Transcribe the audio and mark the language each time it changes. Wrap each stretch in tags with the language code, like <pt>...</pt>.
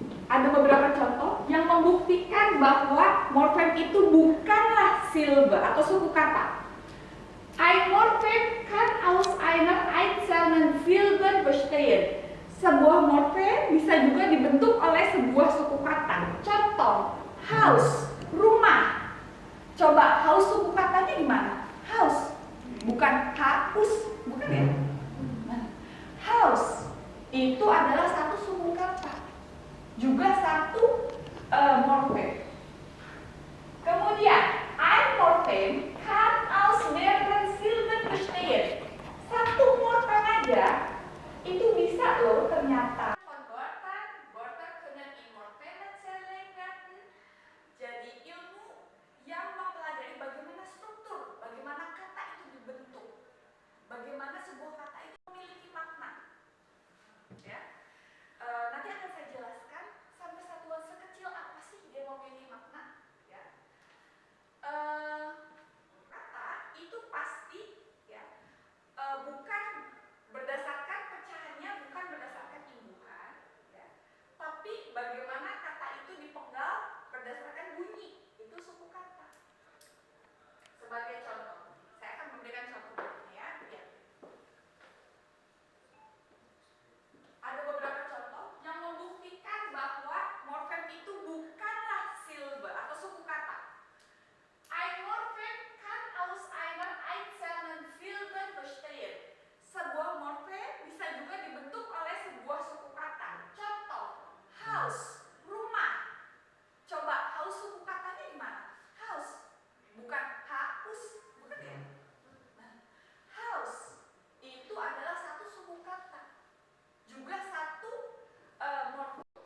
<id>Ada beberapa contoh yang membuktikan bahwa morfem itu bukanlah silbe atau suku kata.</id> <de>Ein Morphem kann aus einer einzelnen Silbe bestehen.</de> <id>Sebuah morfem bisa juga dibentuk oleh sebuah suku kata. Contoh, Haus, rumah. Coba Haus suku katanya gimana? Haus, bukan haus, bukan ya? Haus itu adalah satu suku kata, juga satu morfem. Kemudian,</id> <de>ein Morphem kann aus mehreren Silben bestehen.</de> <id>Satu morfem aja itu bisa loh ternyata.</id> <de>Wörter können in Morphemen zerlegt werden.</de> <id>Jadi ilmu yang mempelajari bagaimana struktur, bagaimana kata itu dibentuk, bagaimana sebuah kata itu memiliki makna. Ya, nanti akan saya jelaskan sampai satuan sekecil apa sih dia memiliki makna. Ya, kata itu pasti ya bukan berdasarkan pecahannya, bukan berdasarkan imbuhan, ya, tapi bagaimana kata itu dipenggal berdasarkan bunyi, itu suku kata. Sebagai contoh, saya akan memberikan contoh ya. Ada beberapa contoh yang membuktikan bahwa morfem itu bukanlah silbe atau suku kata.</id> <de>Ein Morphem kann aus einer einzelnen Silbe bestehen.</de> <id>Sebuah morfem bisa juga dibentuk oleh sebuah suku kata. Contoh, Haus, rumah. Coba Haus suku katanya gimana? Haus, bukan haus, bukan ya? Nah, Haus itu adalah satu suku kata, juga satu morfem.</id>